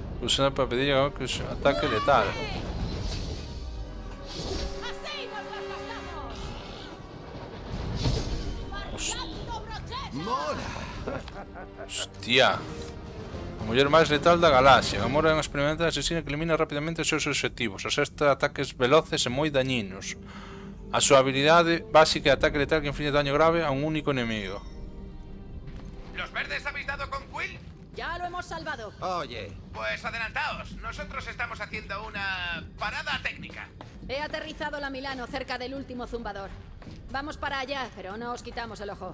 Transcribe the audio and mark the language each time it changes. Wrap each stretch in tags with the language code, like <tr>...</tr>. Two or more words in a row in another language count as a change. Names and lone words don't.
<es>pulsar para pedir que es ataque letal. Hostia.</es> <gl>A muller máis letal da galaxia. Gamora é unha experimental asesina que elimina rapidamente os seus objetivos. Asesta ataques veloces e moi dañinos. A súa habilidade básica é ataque letal que inflige daño grave a un único enemigo.</gl> <es>¿Los verdes habéis dado con Quill? Ya lo hemos salvado. Oye, Pues adelantaos. Nosotros estamos haciendo una parada técnica. He aterrizado la Milano cerca del último zumbador. Vamos para allá, pero no os quitamos el ojo.</es>